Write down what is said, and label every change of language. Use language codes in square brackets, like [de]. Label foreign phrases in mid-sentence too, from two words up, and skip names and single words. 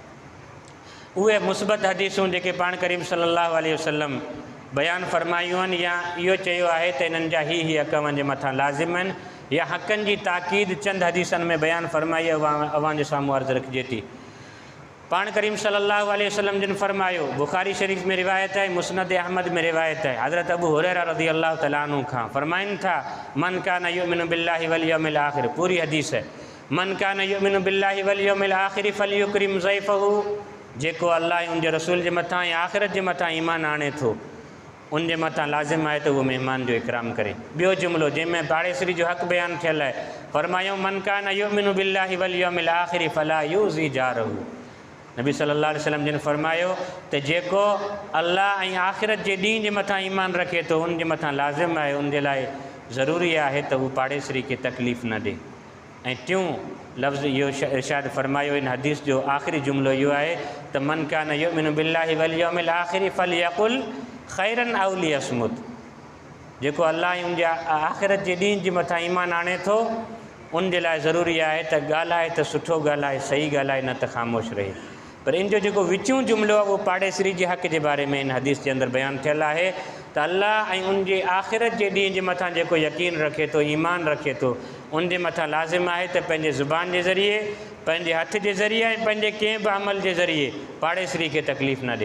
[sd] उहे मुस्बत हदीसूं जेके पाण करीम [ar] صلى الله عليه وسلم [sd] बयानु फरमायूं आहिनि या इहो चयो आहे त इन्हनि जा ही हक़ अव्हांजे मथां लाज़िम आहिनि, या हक़नि जी ताक़ीद चंद हदीसनि में बयानु फरमाई अव्हांजे साम्हूं अर्ज़ु रखिजे थी। पाण करीम [ar] صلى الله عليه وسلم [sd] जिन फरमायो, बुखारी शरीफ़ में रिवायत है, मुस्नद अहमद में रिवायत है, हज़रत अबू हुरैरा [ar] رضي الله تعالى عنه [sd] खां फरमाइनि था, [ar] من كان يؤمن بالله واليوم الآخر, [ur] پوری حدیث ہے, [ar] من كان يؤمن بالله واليوم الآخر فليكرم ضيفه, [sd] जेको अल्लाह ऐं उनजे रसूल जे मथां ऐं आख़िरत जे मथां ईमान आणे थो, उन जे मथां लाज़िम आहे त उहो महिमान जो इकराम करे। ॿियो जुमिलो जंहिंमें पाड़ेसरी जो हक़ बयानु थियल आहे, फरमायो [ar] من كان يؤمن بالله واليوم الآخر فلا يؤذي جاره, [sd] नबी [ar] صلى الله عليه وسلم [sd] जिन फरमायो त जेको अल्लाह ऐं आख़िरत जे ॾींहं जे मथां ईमान रखे थो, उन जे मथां लाज़िम आहे, उन जे लाइ ज़रूरी आहे त उहो पाड़ेसरी खे तकलीफ़ न ॾे। ऐं टियों लफ़्ज़ इहो इरशाद फरमायो, इन हदीस जो आख़िरी जुमिलो इहो आहे त [ar] من كان يؤمن بالله واليوم الآخر فليقل خيرا أو ليصمت, [sd] जेको अल्लाह ऐं उनजे आख़िरत जे ॾींहं जे मथां ईमान आणे थो, उन जे लाइ ज़रूरी आहे त ॻाल्हाए त सुठो ॻाल्हाए, सही ॻाल्हाए, न त ख़ामोश रहे। पर इन जो जेको विचूं जुमिलो आहे उहो पाड़ेसरी जे हक़ जे बारे में इन हदीस जे अंदरि बयानु थियल आहे त अल्लाह ऐं उनजे आख़िरत जे ॾींहं जे मथां जेको यकीन रखे थो, ईमान रखे थो, उन जे मथां लाज़िम आहे त पंहिंजे ज़ुबान जे ज़रिए, पंहिंजे हथ जे ज़रिए ऐं पंहिंजे कंहिं बि अमल जे ज़रिए पाड़ेसरी खे तकलीफ़ न ॾे।